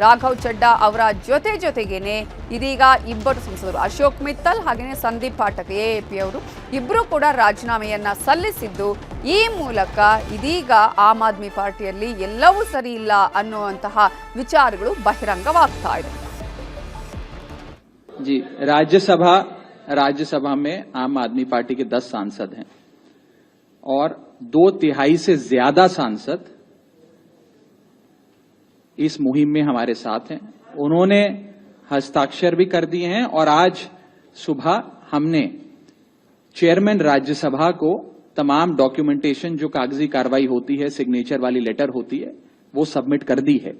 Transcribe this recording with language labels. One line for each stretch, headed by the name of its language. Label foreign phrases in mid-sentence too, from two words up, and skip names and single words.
Kannada: ರಾಘವ್ ಚಡ್ಡಾ ಅವರ ಜೊತೆಗೇನೆ ಇದೀಗ ಇಬ್ಬರು ಸಂಸದರು ಅಶೋಕ್ ಮಿತ್ತಲ್ ಹಾಗೆಯೇ ಸಂದೀಪ್ ಪಾಠಕ್ ಎಎಪಿ ಅವರು ಇಬ್ಬರು ಕೂಡ ರಾಜೀನಾಮೆಯನ್ನ ಸಲ್ಲಿಸಿದ್ದು, ಈ ಮೂಲಕ ಇದೀಗ ಆಮ್ ಆದ್ಮಿ ಪಾರ್ಟಿಯಲ್ಲಿ ಎಲ್ಲವೂ ಸರಿ ಇಲ್ಲ ಅನ್ನುವಂತಹ ವಿಚಾರಗಳು ಬಹಿರಂಗವಾಗ್ತಾ ಇದೆ.
Hindi: जी, राज्यसभा में आम आदमी पार्टी के 10 सांसद हैं और 2/3 से ज्यादा सांसद इस मुहिम में हमारे साथ हैं. उन्होंने हस्ताक्षर भी कर दिए हैं और आज सुबह हमने चेयरमैन राज्यसभा को तमाम डॉक्यूमेंटेशन जो कागजी कार्रवाई होती है, सिग्नेचर वाली लेटर होती है, वो सबमिट कर दी है.